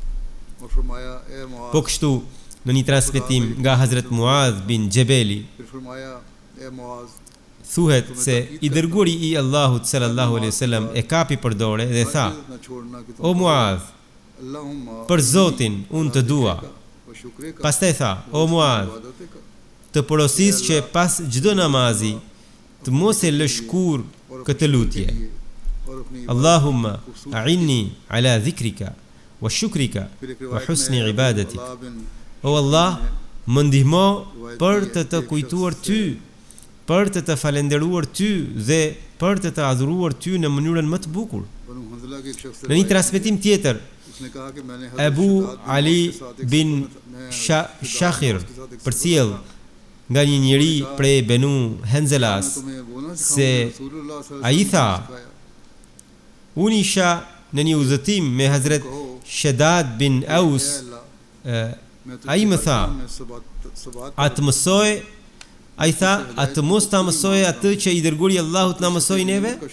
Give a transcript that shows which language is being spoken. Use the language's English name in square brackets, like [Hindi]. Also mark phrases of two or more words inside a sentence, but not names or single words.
[Albanian] Po kështu, në një transmetim nga Hazret Muadh bin Jebeli, thuhet se i dërguari i Allahut [Arabic] صلى الله عليه وسلم [Albanian] e kapi për dorë dhe tha: o Muadh, për Zotin unë të dua. Pastaj tha: o Muadh, të porosis që pas çdo namazi të mos e lësh kurrë këtë lutje: [Arabic] اللهم أعني على ذكرك وشكرك [Urdu] پھر ایک [Arabic] wa [Urdu] रिवायत [Arabic] husni [Urdu] में [Arabic] ibadatik. [Urdu] अब्दुल्लाह बिन [Albanian] O Allah, më ndihmo për të kujtuar ty, për të falenderuar ty dhe për të adhuruar ty në mënyrën më të bukur. [Urdu] بنو حنظلہ کے ایک شخص [Albanian] Në një transmetim tjetër, [Urdu] اس نے کہا کہ میں نے [Albanian] Abu Ali bin Shakhir përcjell nga një njeri prej Benu Henzelas se ai tha, unë isha në një udhëtim me Hazret Shaddad bin Aus, ai më tha, atë mësoj, ai tha, atë mos ta mësoj atë që i dërguari Allahut na mësoi neve?